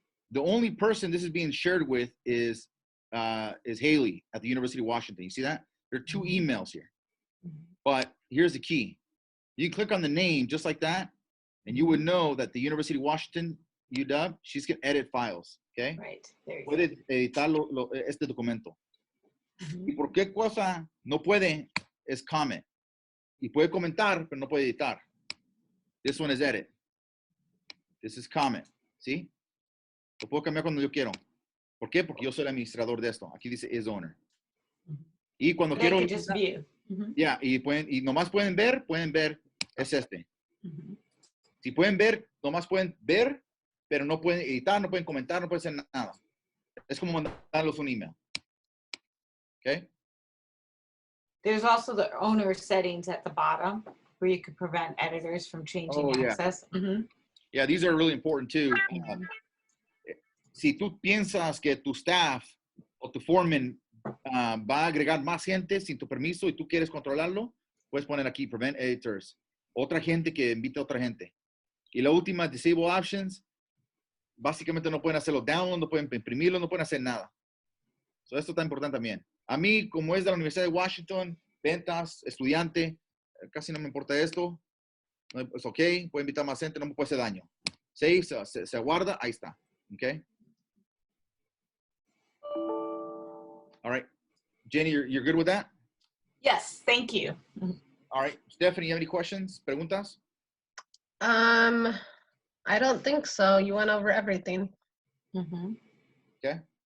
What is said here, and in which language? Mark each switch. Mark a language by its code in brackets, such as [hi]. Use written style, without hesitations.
[en] The only person this is being shared with is Haley at the University of Washington. You see that? There are 2 emails here. But here's the key. You can click on the name just like that, and you would know that the University of Washington, UW, she's going to edit files. Okay? Right. There you [es] puede editar este documento. Y por qué cosa no puede es comment. Y puede comentar, pero no puede editar. [en] This one is edit. This is comment. [es] ¿Sí? Lo puedo cambiar cuando yo quiero. ¿Por qué? Porque yo soy el administrador de esto. Aquí dice [en] is owner. [es] Y cuando [en] But [es] quiero... [en] just view. [es] Ya, y nomás pueden ver, es este. Si pueden ver, nomás pueden ver, pero no pueden editar, no pueden comentar, no pueden hacer nada. Es como mandarlos un email. [en] Okay? There's also the owner settings at the bottom where you could prevent editors from changing access. Mm-hmm. Yeah, these are really important too. [es] Si tú piensas que tu staff o tu foreman va a agregar más gente sin tu permiso y tú quieres controlarlo, puedes poner aquí, prevent editors. Otra gente que invite a otra gente. Y la última, disable options, básicamente no pueden hacerlo download, no pueden imprimirlo, no pueden hacer nada. So, esto está importante también. A mí, como es de la Universidad de Washington, ventas, estudiante, casi no me importa esto. Es ok, puedo invitar más gente, no me puede hacer daño. Save, se aguarda, ahí está. [en] Okay? All right. Jenny, you're good with that? Yes, thank you. All right. Stephanie, you have any questions? [es] Preguntas? [en] I don't think so. You went over everything. Okay.